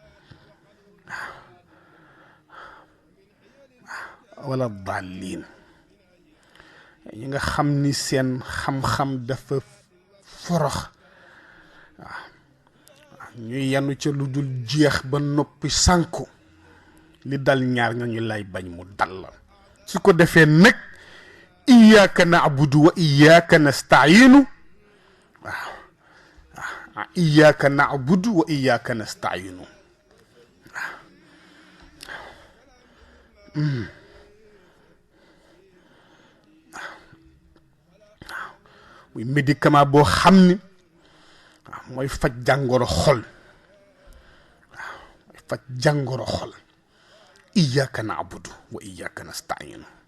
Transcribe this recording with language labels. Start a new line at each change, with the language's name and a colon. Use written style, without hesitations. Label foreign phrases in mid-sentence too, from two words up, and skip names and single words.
Wolof: wala dallin ñi nga xam ni seen xam-xam dafa forox ñuy yanu ca lu dul jeex ba noppi sànku li dal ñaar nga ñu lay bañ mu dal la su ko defee nag
Arabic: إياك نعبد وإياك نستعين
Wolof: waaw
Arabic: إياك نعبد وإياك نستعين
Wolof: muy médicament boo xam ni mooy faj jàngoro xol waaw mooy faj jàngoro xol
Arabic: إياك نعبد وإياك نستعين